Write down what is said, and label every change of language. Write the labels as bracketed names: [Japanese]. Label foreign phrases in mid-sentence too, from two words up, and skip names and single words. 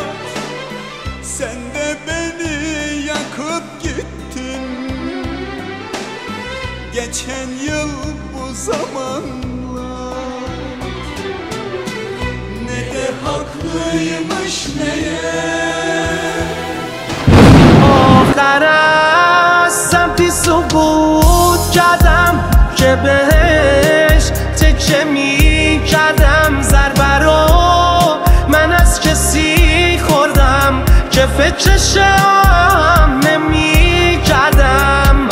[Turkish] Sen de beni yakıp gittin geçen yıl bu zamanlar. Ne de haklıymış meğer. [Persian] سمتی سقوط کردم که بهش تکه می کردم. ضربه رو من از کسی خوردم که فکرشم نمی کردم.